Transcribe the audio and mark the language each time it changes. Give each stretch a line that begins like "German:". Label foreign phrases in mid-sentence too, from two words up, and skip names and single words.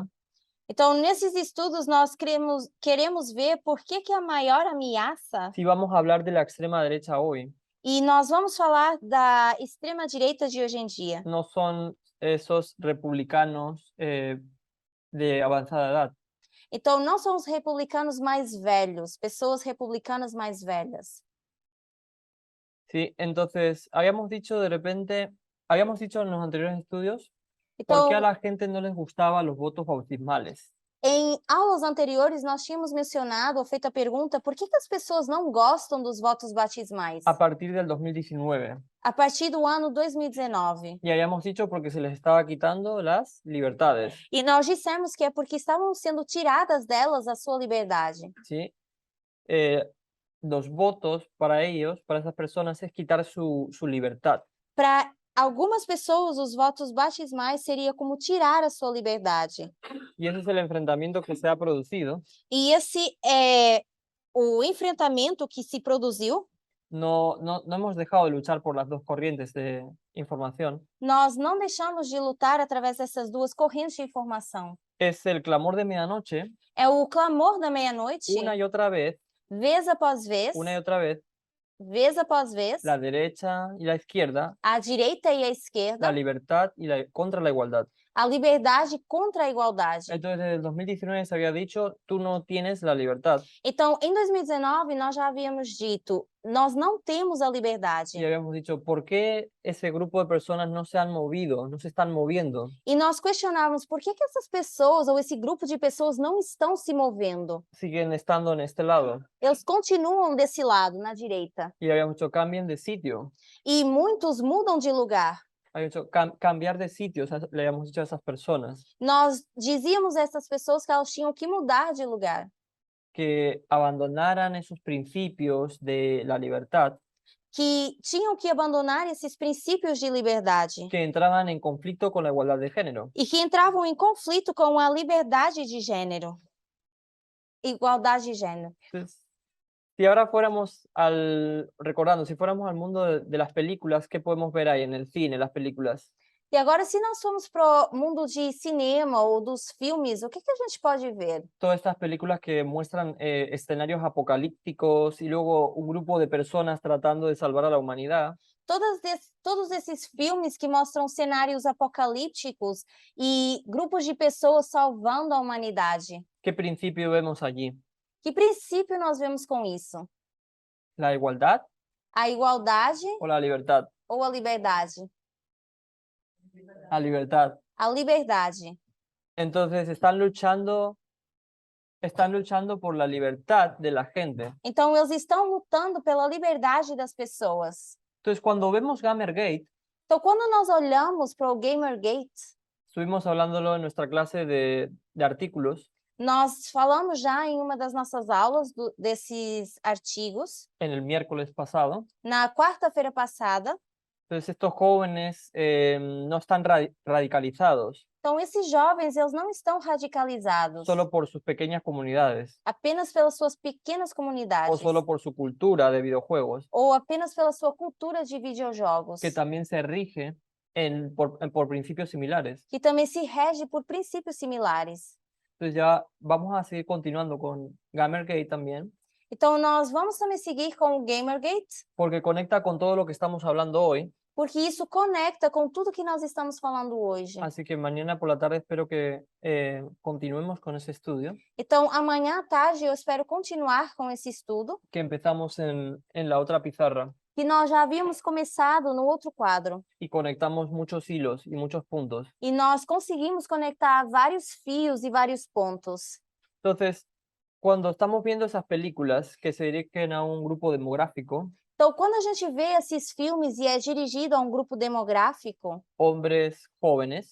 Portuguese: Então, nesses estudos, nós queremos ver por que a maior ameaça,
Spanish: si vamos a hablar de la extrema derecha hoy,
Portuguese: e nós vamos falar da extrema-direita de hoje em dia,
Spanish: no son esos republicanos de avanzada edad.
Portuguese: então não são os republicanos mais velhos, pessoas republicanas mais velhas.
Spanish: ¿Sí? Entonces, habíamos dicho de repente, habíamos dicho en los anteriores estudios, ¿por
Portuguese: Então,
Spanish: qué a la gente no les gustaban los votos bautismales?
Portuguese: em aulas anteriores, nós tínhamos mencionado ou feito a pergunta por que as pessoas não gostam dos votos batismais
Spanish: A partir del 2019.
Portuguese: a partir do ano 2019.
Spanish: Y habíamos dicho porque se les estaba quitando las libertades,
Portuguese: E nós dissemos que é porque estavam sendo tiradas delas a sua liberdade.
Spanish: ¿sí? Los votos para ellos, para esas personas, es quitar su libertad.
Portuguese: Para algumas pessoas, os votos batismais seria como tirar a sua liberdade.
Spanish: Y ese es el enfrentamiento que se ha producido.
Portuguese: E esse é o enfrentamento que se produziu.
Spanish: No hemos dejado de luchar por las dos corrientes de información.
Portuguese: Nós não deixamos de lutar através dessas duas correntes de informação.
Spanish: Es el clamor de medianoche,
Portuguese: É o clamor da meia-noite,
Spanish: una y otra vez,
Portuguese: vez após vez,
Spanish: una y otra vez,
Portuguese: vez após vez,
Spanish: la derecha y la izquierda,
Portuguese: a direita e a
Spanish: la
Portuguese: esquerda,
Spanish: libertad y contra la igualdad.
Portuguese: a liberdade contra a igualdade.
Spanish: Entonces, desde el 2019 se había dicho, tú no tienes la libertad.
Portuguese: Então, em 2019, nós já havíamos dito, nós não temos a liberdade.
Spanish: Y habíamos dicho, ¿por qué ese grupo de personas no se han movido, no se están moviendo?
Portuguese: E nós questionávamos por que essas pessoas, ou esse grupo de pessoas, não estão se movendo.
Spanish: Siguen estando en este lado.
Portuguese: Eles continuam desse lado, na direita.
Spanish: Y habíamos dicho, cambien de sitio.
Portuguese: E muitos mudam de lugar.
Spanish: Habíamos dicho, cambiar de sitio, le habíamos dicho a esas personas.
Portuguese: Nós dizíamos a essas pessoas que elas tinham que mudar de lugar.
Spanish: Que abandonaran esos principios de la libertad.
Portuguese: Que tinham que abandonar esses princípios de liberdade.
Spanish: Que entraban en conflicto con la igualdad de género.
Portuguese: E que entravam em conflito com a liberdade de gênero. Igualdade de gênero.
Spanish: Entonces, si ahora fuéramos recordando, si fuéramos al mundo de las películas, ¿qué podemos ver ahí en el cine, las películas?
Portuguese: E agora, se nós formos para o mundo de cinema ou dos filmes, o que a gente pode ver?
Spanish: Todas estas películas que muestran escenarios apocalípticos y luego un grupo de personas tratando de salvar a la humanidad.
Portuguese: Todos esses filmes que mostram cenários apocalípticos e grupos de pessoas salvando a humanidade.
Spanish: ¿Qué principio vemos allí?
Portuguese: Que princípio nós vemos com isso?
Spanish: ¿La igualdad?
Portuguese: A igualdade
Spanish: ¿O la libertad?
Portuguese: ou a liberdade?
Spanish: La libertad.
Portuguese: A liberdade.
Spanish: Entonces están luchando por la libertad de la gente.
Portuguese: Então eles estão lutando pela liberdade das pessoas.
Spanish: Entonces cuando vemos Gamergate,
Portuguese: então quando nós olhamos para o Gamergate,
Spanish: estuvimos hablándolo en nuestra clase de artículos.
Portuguese: Nós falamos já em uma das nossas aulas desses artigos.
Spanish: En el miércoles pasado.
Portuguese: Na quarta-feira passada.
Spanish: Entonces estos jóvenes no están radicalizados
Portuguese: Então, esses jovens, eles não estão radicalizados
Spanish: solo por sus pequeñas comunidades
Portuguese: apenas pelas suas pequenas
Spanish: o
Portuguese: comunidades
Spanish: solo por su cultura de videojuegos,
Portuguese: ou apenas pela sua cultura de videojogos,
Spanish: que también se rige por principios similares.
Portuguese: que também se rege por princípios similares.
Spanish: Entonces ya vamos a seguir continuando con Gamergate también,
Portuguese: Então, nós vamos também seguir com o Gamergate,
Spanish: porque conecta con todo lo que estamos hablando hoy.
Portuguese: porque isso conecta com tudo que nós estamos falando hoje.
Spanish: Así que mañana por la tarde espero que continuemos con ese estudio
Portuguese: Então, amanhã à tarde eu espero continuar com esse estudo,
Spanish: que empezamos en la otra pizarra
Portuguese: que nós já havíamos começado no outro quadro.
Spanish: y conectamos muchos hilos y muchos puntos.
Portuguese: E nós conseguimos conectar vários fios e vários pontos.
Spanish: Entonces, cuando estamos viendo esas películas que se dirigen a un grupo demográfico,
Portuguese: Então, quando a gente vê esses filmes e é dirigido a um grupo demográfico,
Spanish: hombres jóvenes,